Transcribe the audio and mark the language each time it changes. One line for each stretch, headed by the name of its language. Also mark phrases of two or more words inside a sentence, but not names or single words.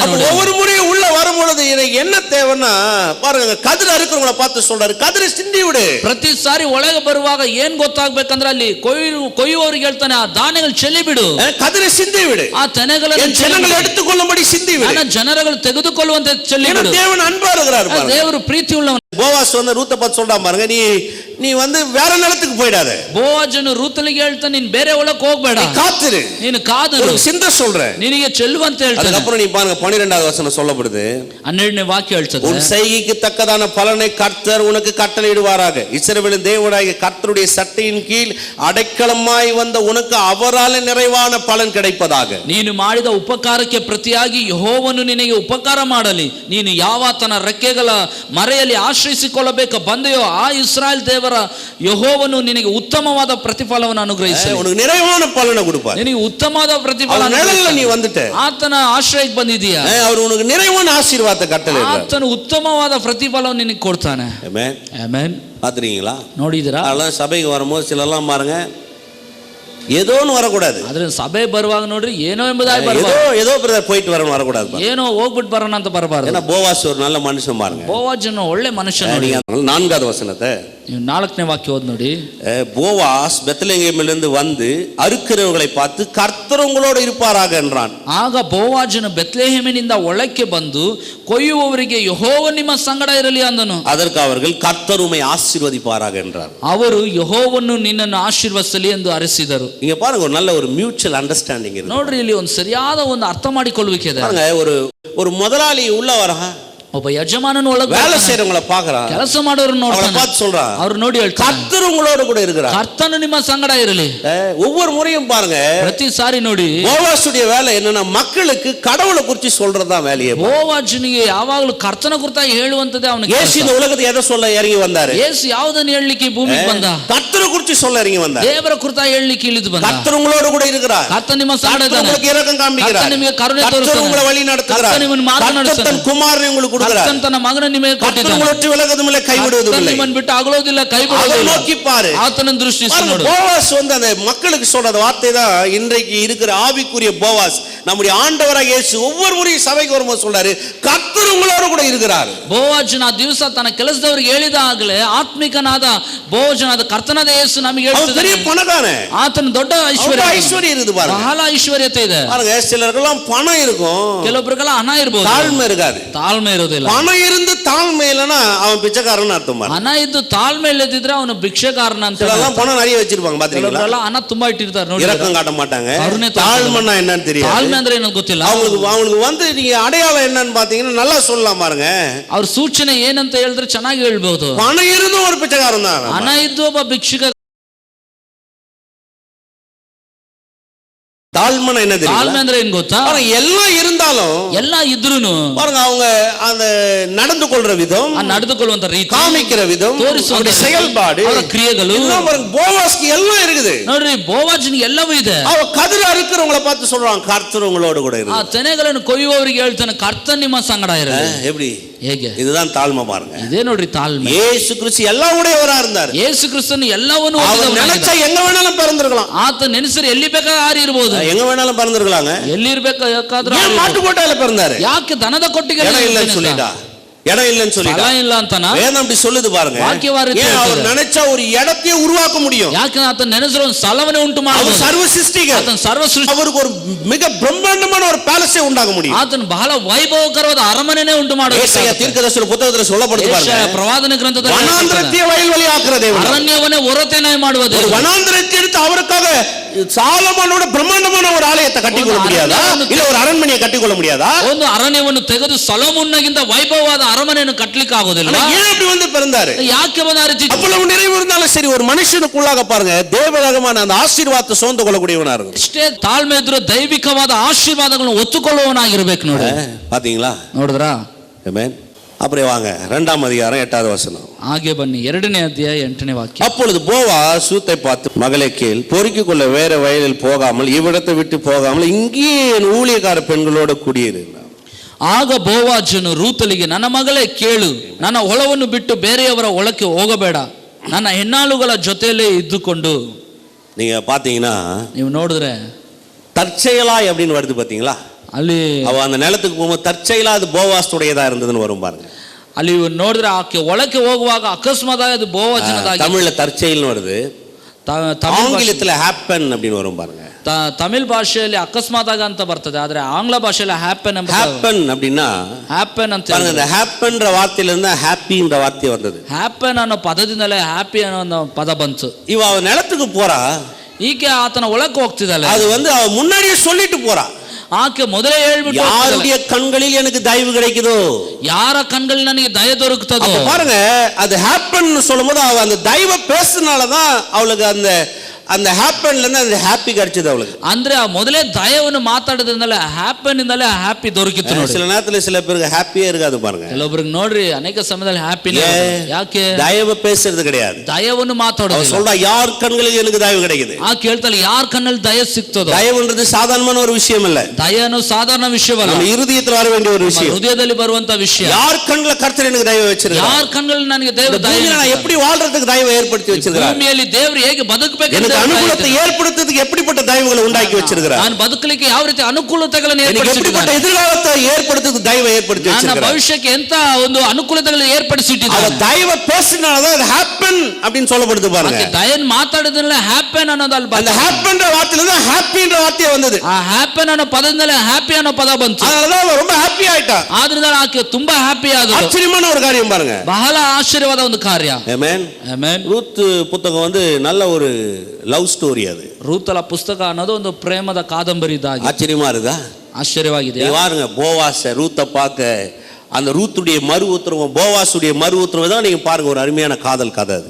Tamil: ஒவ்வொரு முறையும் உள்ள வரும்பொழுது எனக்கு என்ன தேவைன்னா பாருங்க, கதிர அறுக்கிறவங்கள பார்த்து சொல்றாரு, கதிரை சிந்தி விடு.
Kannada: ಪ್ರತಿ ಸಾರಿ ಒಳಗೆ ಬರುವಾಗ ಏನ್ ಗೊತ್ತಾಗ್ಬೇಕಂದ್ರೆ ಅಲ್ಲಿ ಕೊಯ್ಯುವವರಿಗೆ ಹೇಳ್ತಾನೆ, ಆ ಧಾನ್ಯಗಳು ಚೆಲ್ಲಿ ಬಿಡು,
Tamil: கதிரை சிந்தி விடு,
Kannada: ಆ ತೆನೆಗಳನ್ನು
Tamil: ஜனங்கள் எடுத்துக்கொள்ளும்படி சிந்தி விடு,
Kannada: ಜನಗಳು ತೆಗೆದುಕೊಳ್ಳುವಂತೆ ಚೆಲ್ಲಿ ಬಿಡು.
Tamil: தேவன் அன்பா இருக்கிறார் பாருங்க.
Kannada: ದೇವರು ಪ್ರೀತಿ உள்ளವನು.
Tamil: போவாஸ் வந்து ரூத்தை பார்த்து சொல்றான் பாருங்க, நீ வந்து வேற நிலத்துக்கு போயிடாத.
Kannada: ಬೋವಾಜನು ರೂತನಿಗೆ ಹೇಳ್ತಾನೆ, ನೀನು ಬೇರೆ ಒಳಕ್ಕೆ ಹೋಗಬೇಡ,
Tamil: காத்துரு,
Kannada: ನೀನು ಕಾದಿರು,
Tamil: சிந்த சொல்றேன்,
Kannada: ನಿನಗೆ ಚೆಲ್ಲುವಂತೆ ಹೇಳ್ತಾನೆ.
Tamil: அதுக்கப்புறம் நீ பாருங்க 12வது வசனம் சொல்லப்படுது,
Kannada: 12ನೇ ವಾಕ್ಯ ಹೇಳ್ತದೆ,
Tamil: உன் செய்கைக்கு தக்கதான பலனை கர்த்தர் உனக்கு கட்டளையிடுவாராக. இஸ்ரவேலின் தேவனாகிய கர்த்தருடைய சட்டையின் கீழ் அடைக்கலமாய் வந்த உனக்கு அவரால் நிறைவான பலன் கிடைப்பதாக.
Kannada: ನೀನು ಮಾಡಿದ ಉಪಕಾರಕ್ಕೆ ಪ್ರತಿಯಾಗಿ ಯೆಹೋವನು ನಿನಗೆ ಉಪಕಾರ ಮಾಡಲಿ. ನೀನು ಯಾವಾತನ ರೆಕ್ಕೆಗಳ ಮರೆಯಲ್ಲಿ ಆಶ್ರಯಿಸಿಕೊಳ್ಳಬೇಕ ಬಂದೆಯೋ ಆ ಇಸ್ರಾಯೇಲ್ ದೇವರ ಯೆಹೋವನು ನಿನಗೆ ಉತ್ತಮವಾದ ಪ್ರತಿಫಲವನ್ನು ಅನುಗ್ರಹಿಸಲಿ.
Tamil: உனக்கு நிறைவான பலனை கொடுப்பார்.
Kannada: ನಿನಗೆ ಉತ್ತಮವಾದ ಪ್ರತಿಫಲ.
Tamil: நீ வந்துட்ட,
Kannada: ಆತನ ಆಶ್ರಯಕ್ಕೆ ಬಂದಿದೀಯಾ,
Tamil: அவர் உனக்கு நிறைவான ஆசீர்வாதத்தை கட்டளையிடுறார்.
Kannada: ಆತನು ಉತ್ತಮವಾದ ಪ್ರತಿಫಲವನ್ನು ನಿನಗೆ ಕೊಡ್ತಾನೆ.
Tamil: ஆமென்,
Kannada: ಆಮೆನ್.
Tamil: பாத்துறீங்களா?
Kannada: ನೋಡಿದಿರಾ?
Tamil: அதெல்லாம் சபைக்கு வரும்போது சிலர்லாம் பாருங்க, ஏதோன்னு வரக்கூடாது.
Kannada: ಆದ್ರೆ ಸಭೆ ಬರುವಾಗ ನೋಡ್ರಿ, ಏನೋ ಎಂಬುದಾಗಿ ಬರಬಾರದು.
Tamil: ஏதோ பிரதர் போயிட்டு வரணும் வரக்கூடாது.
Kannada: ಏನೋ ಹೋಗ್ಬಿಟ್ಟು ಬರೋಣ ಅಂತ ಬರಬಾರದು.
Tamil: ஏன்னா போவாஸ் ஒரு நல்ல மனுஷன் பாருங்க.
Kannada: ಬೋವಾಜನು ಒಳ್ಳೆ ಮನುಷ್ಯ ನೋಡಿ.
Tamil: 4வது வசனத்தை
Kannada: ನೀವು 4ನೇ ವಾಕ್ಯ ಓದಿ ನೋಡಿ.
Tamil: போவாஸ் பெத்லெகேமிலிருந்து வந்து அறுக்கிறவர்களை பார்த்து கர்த்தர் உங்களோடு இருப்பாராக என்றான்.
Kannada: ಆಗ ಬೋವಾಜನು ಬೆತ್ಲೆಹೇಮಿನಿಂದ ಒಳಕ್ಕೆ ಬಂದು ಕೊಯ್ಯುವವರಿಗೆ ಯೆಹೋವನು ನಿಮ್ಮ ಸಂಗಡ ಇರಲಿ ಅಂದನು.
Tamil: அதற்கு அவர்கள் கர்த்தர் உம்மை ஆசீர்வதிப்பாராக என்றார்.
Kannada: ಅವರು ಯೆಹೋವನು ನಿನ್ನನ್ನು ಆಶೀರ್ವದಿಸಲಿ ಎಂದು ಅರಸಿದರು.
Tamil: இங்க பாருங்க, ஒரு நல்ல ஒரு
English: mutual understanding
Tamil: இருக்கு.
Kannada: ನೋಡ್ರಿ, ಇಲ್ಲಿ ಒಂದು ಸರಿಯಾದ ಒಂದು ಅರ್ಥ ಮಾಡಿಕೊಳ್ಳುವಿಕೆ ಇದೆ.
Tamil: பாருங்க, ஒரு முதலாளி உள்ள வரா,
Kannada: ಒಬ್ಬ ಯಜಮಾನನು ಒಳಗೆ
Tamil: வேலை செய்றவங்கள பார்க்கறான்,
Kannada: ಕೆಲಸ ಮಾಡೋರನ್ನ ನೋಡ್ತಾನೆ,
Tamil: பார்த்து சொல்றான்,
Kannada: ಅವರು ನೋಡಿ ಹೇಳ್ತಾರೆ,
Tamil: கர்த்தர் உங்களோடு கூட இருக்கிறார்,
Kannada: ಕರ್ತನು ನಿಮ್ಮ ಸಂಗಡ ಇರಲಿ.
Tamil: ஒவ்வொரு முறையும் பாருங்க,
Kannada: ಪ್ರತಿ ಸಾರಿ ನೋಡಿ,
Tamil: போவாசுடைய வேலை என்னன்னா மக்களுக்கு கடவுளை குறித்து சொல்றதுதான் வேலையே.
Kannada: ಬೋವಾಜನಿಗೆ ಯಾವಾಗಲೂ ಕರ್ತನ ಕುರಿತಾಗಿ ಹೇಳುವಂತದೇ ಅವನಿಗೆ.
Tamil: ಯೇಸು இந்த உலகத்தை எதை சொல்ல இறங்கி வந்தாரு?
Kannada: ಯೇಸು ಯಾವುದನ್ನು ಹೇಳಲಿಕ್ಕೆ ಭೂಮಿಗೆ ಬಂದ?
Tamil: கர்த்தரை குறித்து சொல்ல இறங்கி வந்தார்.
Kannada: ದೇವರ ಕುರಿತಾಗಿ ಹೇಳಲಿಕ್ಕೆ ಇಳಿದು ಬಂದ.
Tamil: கர்த்தர் உங்களோடு கூட இருக்கிறார்,
Kannada: ಕರ್ತನು ನಿಮ್ಮ ಸಂಗಡ ಇದ್ದಾನೆ,
Tamil: உங்களுக்கு இரக்கம் காண்பிக்கிறார்,
Kannada: ಕರ್ತನು ನಿಮಗೆ ಕರುಣೆ
Tamil: கர்த்தர்
Kannada: ತೋರಿಸ್ತಾನೆ,
Tamil: உங்களை வழி நடத்துகிறார்,
Kannada: ಕರ್ತನು ನಿಮ್ಮನ್ನು ಮಾರ್ಗ ನಡೆಸುತ್ತಾನೆ,
Tamil: கர்த்தர் குமாரனை உங்களுக்கு கொடுக்கிறார்,
Kannada: ಕರ್ತನು ತನ್ನ ಮಗನನ್ನು ನಿಮಗೆ ಕೊಟ್ಟಿದ್ದಾನೆ,
Tamil: கர்த்தர் விலகுவதும் இல்லை கைவிடுவதும் இல்லை,
Kannada: ನಿಮ್ಮನ್ನು ಬಿಟ್ಟು ಅಗಲೋದಿಲ್ಲ, ಕೈ
Tamil: அதை
Kannada: ಬಿಡೋದಿಲ್ಲ.
Tamil: நோக்கி பாரு.
Kannada: ಆತನ ದೃಷ್ಟಿಸಿ ನೋಡು.
Tamil: போவாஸ் வந்து அந்த மக்களுக்கு சொல்ற வார்த்தை தான் இன்றைக்கு இருக்கிற ஆவிக்குரிய போவாஸ். நம்முடைய ஆண்டவராகிய இயேசு ஒவ்வொரு முறையும் சபைக்கு வரும்போது சொல்றாரு, கர்த்தர் உங்களோடு கூட இருக்கிறார்.
Kannada: ಬೋವಾಜನ ದಿವಸ ತನ್ನ ಕೆಲಸದವರಿಗೆ ಹೇಳಿದಾಗಲೇ ಆತ್ಮಿಕನಾದ ಬೋವಾಜನಾದ ಕರ್ತನಾದ ಯೇಸು ನಮಗೆ ಹೇಳ್ತಿದ್ದಾನೆ.
Tamil: பெரிய பணக்காரன்,
Kannada: ಆತನ ದೊಡ್ಡ ಐಶ್ವರ್ಯ
Tamil: இருக்குது பாருங்க,
Kannada: ಬಹಳ ಐಶ್ವರ್ಯತೆ ಇದೆ
Tamil: பாருங்க. சிலருக்கெல்லாம் பணம் இருக்கும்,
Kannada: ಕೆಲವೊಬ್ಬರಿಗೆಲ್ಲ ಹಣ ಇರಬಹುದು,
Tamil: தாழ்மை இருக்காது.
Kannada: ತಾಳ್ಮೆ ಇರೋದಿಲ್ಲ.
Tamil: பணம் இருந்து தாழ்மை இல்லைன்னா அவன் பிச்சைக்காரன் அர்த்தம்.
Kannada: ಹಣ ಇದ್ದು ತಾಳ್ಮೆ ಇಲ್ಲದಿದ್ರೆ ಅವನು ಭಿಕ್ಷೆಕಾರನ ಅಂತ.
Tamil: சிலரெல்லாம் பணம் நிறைய வச்சிருப்பாங்க, பாத்தீங்களா?
Kannada: ಹಣ ತುಂಬಾ ಇಟ್ಟಿರ್ತಾರೆ ನೋಡಿ,
Tamil: இரக்கம் காட்ட மாட்டாங்க. கருணை தாழ்மைன்னா என்னன்னு தெரியாது.
Kannada: ತಾಳ್ಮೆ ಅಂದ್ರೆ ಏನೋ ಗೊತ್ತಿಲ್ಲ
Tamil: அவங்களுக்கு வந்து நீங்க அடையாளம் என்னன்னு பாத்தீங்கன்னா நல்லா சொல்லலாம் பாருங்க.
Kannada: ಅವ್ರ ಸೂಚನೆ ಏನಂತ ಹೇಳಿದ್ರೆ ಚೆನ್ನಾಗಿ ಹೇಳ್ಬಹುದು.
Tamil: பணம் இருந்தும் ஒரு பிச்சைக்காரன் தான்,
Kannada: ಹಣ ಇದ್ದು ಒಬ್ಬ ಭಿಕ್ಷುಕ.
Tamil: தாழ்மைனா என்ன
Kannada: ತಾಳ್ಮೆ
Tamil: தெரியுமா?
Kannada: ಅಂದ್ರೆ ಏನ್ ಗೊತ್ತಾ?
Tamil: பாருங்க, எல்லாம் இருந்தாலும்
Kannada: ಎಲ್ಲ ಇದ್ರೂನು
Tamil: பாருங்க அவங்க அந்த நடந்து கொள்ற விதம்,
Kannada: ಆ ನಡೆದುಕೊಳ್ಳುವಂತ ರೀತಿ,
Tamil: காமிக்கிற விதம்,
Kannada: ತೋರಿಸುವಂತ
Tamil: அவருடைய செயல்பாடு,
Kannada: ಅವರ ಕ್ರಿಯೆಗಳು
Tamil: எல்லாம் பாருங்க போவாஸ்க்கு எல்லாம் இருக்குது.
Kannada: ನೋಡ್ರಿ, ಬೋವಾಜನಿಗೆ ಎಲ್ಲವೂ ಇದೆ.
Tamil: அவ கதிர அறுக்கிறவங்களை பார்த்து சொல்றான், கர்த்தர் உங்களோடு கூட
Kannada: ಆ
Tamil: இருக்கு.
Kannada: ತೆನೆಗಳನ್ನು ಕೊಯ್ಯುವವರಿಗೆ ಹೇಳ್ತಾನೆ, ಕರ್ತನ್ ನಿಮ್ಮ ಸಂಗಡ ಇರಲಿ.
Tamil: எப்படி?
Kannada: ಹೇಗೆ?
Tamil: இதுதான் தாழ்மை பாருங்க.
Kannada: ಇದೇ ನೋಡ್ರಿ ತಾಳ್ಮೆ.
Tamil: இயேசு கிறிஸ்து எல்லாம் உடையவரா இருந்தார்.
Kannada: ಯೇಸು ಕ್ರಿಸ್ತನು ಎಲ್ಲವನ್ನೂ
Tamil: அவர்
Kannada: ಹೊಂದಿದವನಾಗಿದ್ದ.
Tamil: நினைச்சா எங்க வேணாலும் பிறந்திருக்கலாம்.
Kannada: ಆತ ನೆನೆಸರು ಎಲ್ಲಿ ಬೇಕಾದ್ರೂ ಹಾರಿ ಇರಬಹುದು.
Tamil: எங்க வேணாலும் பிறந்திருக்கலாங்க.
Kannada: ಎಲ್ಲಿ ಇರ್ಬೇಕಾದ್ರೂ
Tamil: ஏன் மாட்டு கோட்டையில பிறந்தாரு?
Kannada: ಯಾಕೆ ದನದ ಕೊಟ್ಟಿಗೆ
Tamil: இடம் இல்லைன்னு சொல்லிட்டா, இடம் இல்லைன்னு சொல்லிட்டா,
Kannada: ಸ್ಥಳ ಇಲ್ಲ ಅಂತನ
Tamil: வேதம் அப்படி சொல்லுது பாருங்க.
Kannada: ವಾಕ್ಯವಾರ
Tamil: ஏன் அவர் நினைச்சா ஒரு இடத்தையே உருவாக்க முடியும்.
Kannada: ಯಾಕೆ ಆತ ನೆನೆಸರು ಒಂದು ಸ್ಥಳವನ್ನೇ ಉಂಟು
Tamil: அவர்
Kannada: ಮಾಡಬಹುದು.
Tamil: சர்வ சிருஷ்டிகர்.
Kannada: ಆತನ ಸರ್ವ ಸೃಷ್ಟಿ,
Tamil: அவருக்கு ஒரு மிக பிரம்மாண்டமான ஒரு பேலஸே உண்டாக்க முடியும்.
Kannada: ಆತನ ಬಹಳ ವೈಭವಕರವಾದ ಅರಮನೆನೇ ಉಂಟು ಮಾಡಬಹುದು.
Tamil: ஏசாயா தீர்க்கதரிசன புத்தகத்துல சொல்லப்படுது பாருங்க.
Kannada: ಯೆಶಾಯ ಪ್ರವಾದನ ಗ್ರಂಥದಲ್ಲಿ
Tamil: வனாந்திரத்தை வயல்வெளியாக்குற தேவன்.
Kannada: ಅರಣ್ಯವನ್ನೇ ಹೊರತೆನಾಯಿ ಮಾಡುವ
Tamil: ஒரு
Kannada: ದೇವರು.
Tamil: வனாந்திரத்தை எடுத்து அவருக்காக சாலமோனோட பிரம்மாண்டமான ஒரு ஆலயத்தை கட்டிக்கொள்ள முடியாதா? இல்ல ஒரு அரண்மனையை கட்டிக்கொள்ள முடியாதா?
Kannada: ಒಂದು ಅರಣ್ಯವನ್ನು ತೆಗೆದು ಸೊಲೊಮೋನಗಿಂತ ವೈಭವವಾದ ಅರಮನೆಯನ್ನು ಕಟ್ಟಲಿಕ್ಕೆ ಆಗೋದಿಲ್ಲ.
Tamil: ஏன் அப்படி வந்து பிறந்தாரு?
Kannada: ಯಾಕೆ ಬಂದ ಆ ರೀತಿ?
Tamil: அவ்வளவு நிறைவு இருந்தாலும் சரி, ஒரு மனுஷனுக்குள்ளாக பாருங்க தேவரகமான அந்த ஆசீர்வாதத்தை சுமந்து கொள்ளக்கூடியவனா இருக்கும்.
Kannada: ಇಷ್ಟೇ ತಾಳ್ಮೆ ಇದ್ರೂ ದೈವಿಕವಾದ ಆಶೀರ್ವಾದಗಳನ್ನು ಒತ್ತುಕೊಳ್ಳುವವನಾಗಿರ್ಬೇಕು. ನೋಡಿ,
Tamil: பாத்தீங்களா?
Kannada: ನೋಡಿದ್ರಾ?
Tamil: ஆமென். அப்படியே வாங்க 2ஆம் அதிகாரம் 8வது வசனம்.
Kannada: ಹಾಗೆ ಬನ್ನಿ, 2ನೇ ಅಧ್ಯಾಯ 8ನೇ ವಾಕ್ಯ.
Tamil: அப்பொழுது போவாஸ் சூத்தை பார்த்து, மகளே கேள், பொறுக்கிக் கொள்ள வேற வயலில் போகாமல் இவ்விடத்தை விட்டு போகாமல் இங்கே என் ஊழியக்கார பெண்களோடு குடியிரு.
Kannada: ಆಗ ಬೋವಾಜನು ರೂತಲಿಗೆ, ನನ್ನ ಮಗಳೇ ಕೇಳು, ನನ್ನ ಹೊಲವನ್ನು ಬಿಟ್ಟು ಬೇರೆಯವರ ಹೊಲಕ್ಕೆ ಹೋಗಬೇಡ, ನನ್ನ ಹೆಣ್ಣಾಳುಗಳ ಜೊತೆಯಲ್ಲೇ ಇದ್ದುಕೊಂಡು.
Tamil: நீங்க பாத்தீங்கன்னா,
Kannada: ನೀವು ನೋಡಿದ್ರೆ
Tamil: தற்செயலா அப்படின்னு வருது பாத்தீங்களா?
Kannada: ಅಲ್ಲಿ
Tamil: அவ அந்த நிலத்துக்கு போகும்போது தற்செயலா அது போவாஸ்துடையதா இருந்ததுன்னு வரும் பாருங்க.
Kannada: ಅಲ್ಲಿ ನೋಡಿದ್ರೆ ಆಕೆ ಒಳಕ್ಕೆ ಹೋಗುವಾಗ ಅಕಸ್ಮಾತ್ ಅದು ಬೋವಾಜನದಾಗಿ.
Tamil: தமிழ்ல தற்செயல்னு வருது, ஆங்கிலத்துல ஹேப்பன் அப்படின்னு வரும் பாருங்க.
Kannada: ತಮಿಳ್ ಭಾಷೆಯಲ್ಲಿ ಅಕಸ್ಮಾತ್ ಆಗ ಅಂತ ಬರ್ತದೆ, ಆದ್ರೆ ಆಂಗ್ಲ ಭಾಷೆಯಲ್ಲಿ ಹ್ಯಾಪನ್ ಅಂತ.
Tamil: ஹேப்பன் அப்படின்னா
Kannada: ಹ್ಯಾಪನ್ ಅಂತ
Tamil: பாருங்க, இந்த ஹேப்பன்ற வார்த்தையில இருந்து ஹாப்பின்ற வார்த்தை வந்தது.
Kannada: ಹ್ಯಾಪನ್ ಅನ್ನೋ ಪದದಿಂದಲೇ ಹ್ಯಾಪಿ ಅನ್ನೋ ಒಂದು ಪದ ಬಂತು.
Tamil: இவ அவ நிலத்துக்கு போறா,
Kannada: ಈಕೆ ಆತನ ಒಳಕ್ಕೆ ಹೋಗ್ತಿದ್ದಾಳೆ.
Tamil: அது வந்து அவ முன்னாடியே சொல்லிட்டு போறா.
Kannada: ಆಕೆ ಮೊದಲೇ ಹೇಳ್ಬಿಟ್ಟು,
Tamil: யாருடைய கண்களில் எனக்கு தயவு கிடைக்குதோ,
Kannada: ಯಾರ ಕಣ್ಗಳಲ್ಲಿ ನನಗೆ ದಯ ದೊರಕುತ್ತದೋ.
Tamil: பாருங்க, அது ஹேப்பன் சொல்லும்போது அவ அந்த தயவை பேசுனாலதான் அவளுக்கு அந்த அந்த ஹேப்பன்ல இருந்து அந்த ஹாப்பி கிடைச்சது அவளுக்கு.
Kannada: ಅಂದ್ರೆ ಆ ಮೊದಲೇ ದಯವನ್ನು ಮಾತಾಡೋದ್ರಿಂದಲೇ ಹ್ಯಾಪನ್ ಇಂದಲೇ ಹ್ಯಾಪಿ ದೊರಕಿತ್ತು. ನೋಡಿ,
Tamil: சில நேரத்துல சில பேருக்கு ஹாப்பியே இருக்காது பாருங்க.
Kannada: ಕೆಲವೊಬ್ಬರಿಗೆ ನೋಡ್ರಿ ಅನೇಕ ಸಮಯದಲ್ಲಿ ಹ್ಯಾಪಿನೇ. ಯಾಕೆ?
Tamil: தயவு பேசுறது கிடையாது,
Kannada: ದಯವನ್ನು ಮಾತಾಡೋದು.
Tamil: சொல்றா யார் கண்களில் எனக்கு தயவு கிடைக்குது.
Kannada: ಆ ಕೇಳ್ತಾಳೆ, ಯಾರ ಕಣ್ಣಲ್ಲಿ ದಯ ಸಿಗ್ತದೋ.
Tamil: தயவுன்றது சாதாரணமான ஒரு விஷயம் இல்ல, ದಯನು ಸಾಧಾರಣ ವಿಷಯವಲ್ಲ, நம்ம இருதயத்தில் வர வேண்டிய ஒரு விஷயம்.
Kannada: ಹೃದಯದಲ್ಲಿ ಬರುವಂತ ವಿಷಯ.
Tamil: யார் கண்ணில கர்த்தர் எனக்கு தயவு வச்சிருக்கார்,
Kannada: ಯಾರ ಕಣ್ಣಲ್ಲಿ ನನಗೆ ದೇವರು ದಯ,
Tamil: நான் எப்படி வாழ்றதுக்கு தயவு ஏற்படுத்தி வச்சிருக்கார்,
Kannada: ಭೂಮಿಯಲ್ಲಿ ದೇವರು ಹೇಗೆ ಬದುಕಬೇಕು,
Tamil: எனக்கு அனுகூலத்தை ஏற்படுத்துறதுக்கு எப்படிப்பட்ட தயவுகளை உண்டாக்கி வச்சிருக்கார்,
Kannada: ನಾನು ಬದುಕಲಿಕ್ಕೆ ಯಾವ ರೀತಿ ಅನುಕೂಲತೆಗಳನ್ನು
Tamil: எப்படிப்பட்ட எதிர்காலத்தை ஏற்படுத்துறதுக்கு தயவை ஏற்படுத்தி
Kannada: ನನ್ನ
Tamil: வச்சிருக்கார்,
Kannada: ಭವಿಷ್ಯಕ್ಕೆ ಎಂತ ಒಂದು ಅನುಕೂಲತೆಗಳನ್ನು ಏರ್ಪಡಿಸಿಟ್ಟಿದ್ದಾರೆ.
Tamil: அந்த தயவை பேசினாலதான் அது ஹேப்பன் அப்படின்னு சொல்லப்படுது பாருங்க.
Kannada: ದಯನ್ ಮಾತಾಡಿದ್ರಲ್ಲ ಹ್ಯಾಪನ್ ಅನ್ನೋದಲ್ಲಿ
Tamil: அந்த ஹேப்பன்ற வார்த்தையில தான் ஹாப்பின்ற வார்த்தையே வந்தது.
Kannada: ಆ ಹ್ಯಾಪನ್ ಅನ್ನೋ ಪದದಿಂದಲೇ ಹ್ಯಾಪಿ ಅನ್ನೋ ಪದ ಬಂತು.
Tamil: அதனாலதான் அவ ரொம்ப ஹாப்பி ஆயிட்டா.
Kannada: ಆದ್ರಿಂದ ಆಕೆ ತುಂಬಾ ಹ್ಯಾಪಿ ಆದಳು.
Tamil: ஆச்சரியமான ஒரு காரியம் பாருங்க,
Kannada: ಬಹಳ ಆಶ್ಚರ್ಯವಾದ ಒಂದು ಕಾರ್ಯ.
Tamil: ஆமென்.
Kannada: ಆಮೆನ್.
Tamil: ரூத் புத்தகம் வந்து நல்ல ஒரு
English: love story.
Tamil: அது
Kannada: ರೂತಲ ಪುಸ್ತಕ ಅನ್ನೋದು ಒಂದು ಪ್ರೇಮದ ಕಾದಂಬರಿ ಇದ್ದಾಗೆ.
Tamil: ஆச்சரியமா இருக்கா?
Kannada: ಆಶ್ಚರ್ಯವಾಗಿದೆ.
Tamil: பாருங்க, போவாஸ் ரூத்தை பார்க்க, அந்த ரூத்துடைய மறு உத்தரவு, போவாசுடைய மறு உத்தரவு தான் நீங்க பாருங்க, ஒரு அருமையான காதல் கதை அது.